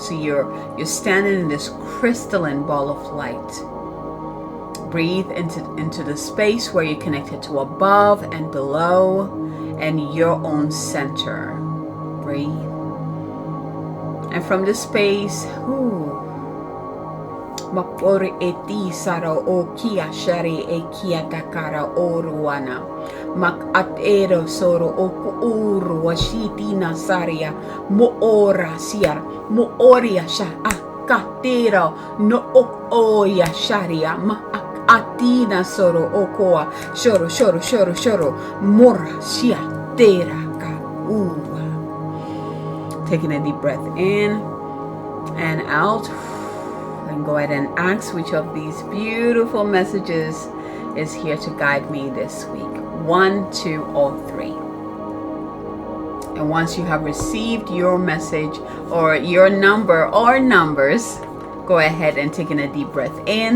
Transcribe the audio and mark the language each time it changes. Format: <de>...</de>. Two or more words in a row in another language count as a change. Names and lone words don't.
<en>So you're standing in this crystalline ball of light. Breathe into the space where you're connected to above and below and your own center. Breathe. And from this space, Mapori eti sara o kia shari e kia takara oruana. Mak atero soro o kuuru washiti nasaria. Mo ora siar. Mo oria sha akatero no o oya sharia. Ma atina soro o koa. Shoro shoro shoro shoro. Mora shia tera ka uwa. Taking a deep breath in and out. And go ahead and ask which of these beautiful messages is here to guide me this week. 1, 2, or 3. And once you have received your message or your number or numbers, go ahead and take in a deep breath in.</en>